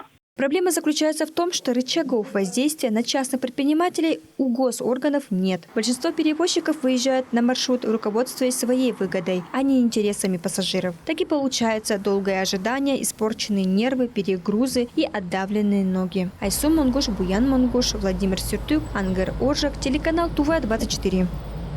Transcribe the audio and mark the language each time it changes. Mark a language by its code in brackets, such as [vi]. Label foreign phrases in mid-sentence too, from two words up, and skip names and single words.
[ru] Проблема заключается в том, что рычагов воздействия на частных предпринимателей у госорганов нет. Большинство перевозчиков выезжают на маршрут, руководствуясь своей выгодой, а не интересами пассажиров. Так и получается долгое ожидание, испорченные нервы, перегрузы и отдавленные ноги. Айсу Монгуш, Буян Монгуш, Владимир Сюртюк, Ангар Оржак, телеканал ТУВА-24.